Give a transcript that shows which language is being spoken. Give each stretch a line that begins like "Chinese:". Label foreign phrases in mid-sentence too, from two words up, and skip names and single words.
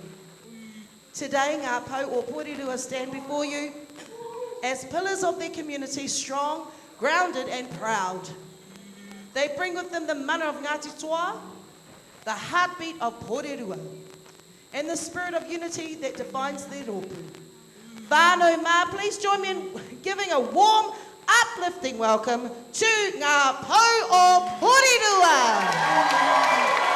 English: Today, Ngā Pau o Porirua stand before you as pillars of their community, strong, grounded and proud. They bring with them the mana of Ngāti Toa, the heartbeat of Porirua, and the spirit of unity that defines their rōpū.
Māori: Whānau mā,
English: please join me in giving a warm, uplifting welcome to Ngā Pau o Porirua.